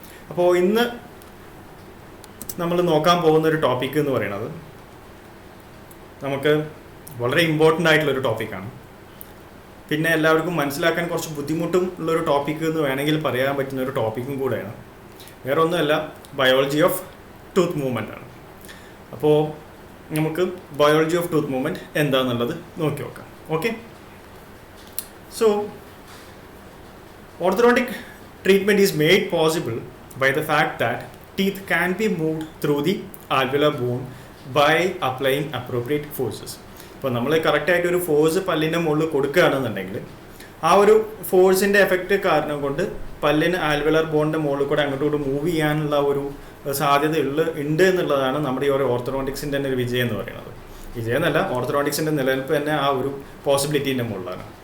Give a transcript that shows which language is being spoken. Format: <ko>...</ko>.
<ml>അപ്പോൾ ഇന്ന് നമ്മൾ നോക്കാൻ പോകുന്ന ഒരു ടോപ്പിക്ക് എന്ന് പറയുന്നത് നമുക്ക് വളരെ ഇമ്പോർട്ടൻ്റ് ആയിട്ടുള്ളൊരു ടോപ്പിക്കാണ്. പിന്നെ എല്ലാവർക്കും മനസ്സിലാക്കാൻ കുറച്ച് ബുദ്ധിമുട്ടും ഉള്ളൊരു ടോപ്പിക്ക് എന്ന് വേണമെങ്കിൽ പറയാൻ പറ്റുന്ന ഒരു ടോപ്പിക്കും കൂടെയാണ്. വേറെ ഒന്നുമല്ല, ബയോളജി ഓഫ് ടൂത്ത് മൂവ്മെൻ്റ് ആണ്. അപ്പോൾ നമുക്ക് ബയോളജി ഓഫ് ടൂത്ത് മൂവ്മെൻറ്റ് എന്താണെന്നുള്ളത് നോക്കി നോക്കാം.</ml> <en>Okay, so orthodontic treatment is made possible by the fact that teeth can be moved through the alveolar bone by applying appropriate forces.</en> <ml>ഇപ്പോൾ നമ്മൾ കറക്റ്റായിട്ട് ഒരു ഫോഴ്സ് പല്ലിൻ്റെ മുകളിൽ കൊടുക്കുകയാണെന്നുണ്ടെങ്കിൽ ആ ഒരു ഫോഴ്സിൻ്റെ എഫക്റ്റ് കാരണം കൊണ്ട് പല്ലിന് ആൽവെലർ ബോണിൻ്റെ മുകളിൽ കൂടെ അങ്ങോട്ടും മൂവ് ചെയ്യാനുള്ള ഒരു സാധ്യത ഉണ്ട് എന്നുള്ളതാണ് നമ്മുടെ ഈ ഒരു ഓർത്തഡോണ്ടിക്സിൻ്റെ തന്നെ ഒരു വിജയം എന്ന് പറയുന്നത്. വിജയം എന്നല്ല, ഓർത്തഡോണ്ടിക്സിൻ്റെ നിലനിൽപ്പ് തന്നെ ആ ഒരു പോസിബിലിറ്റീൻ്റെ മുകളിലാണ്.</ml>